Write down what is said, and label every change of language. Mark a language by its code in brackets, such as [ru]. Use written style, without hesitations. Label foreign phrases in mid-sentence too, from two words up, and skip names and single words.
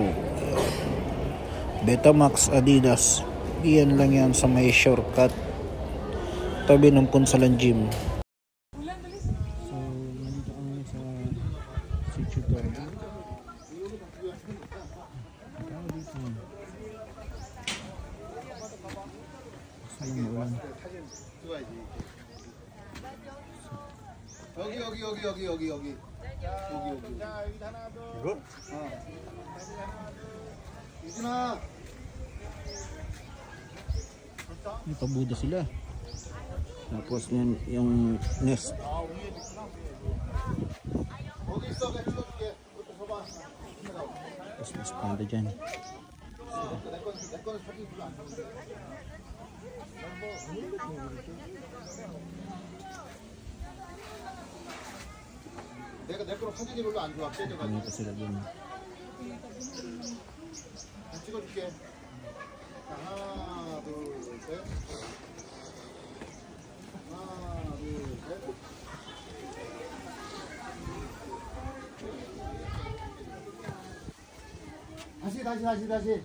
[tl] Betamax Adidas. Iyan lang yan sa may shortcut. Tabi ng Punsalan Gym. So, nandito kami sa Sitio Garden. [ko] 여기. 이거? 유진아. [tl] May pabuda sila. Tapos yun, yung nest. [ko] 거기 있어, 내가 찍어줄게. 그것도 줘봐. [tl] Tapos mas panda dyan. [ko] 내 거는 사진 별로 안 좋은데. 내 거는 사진이 별로 안 좋아. 깨져가지고. [tl] Ano pa sila dun. [ko] 찍어줄게. 자, 하나, 둘, 셋. 하나, 둘, 셋. 다시.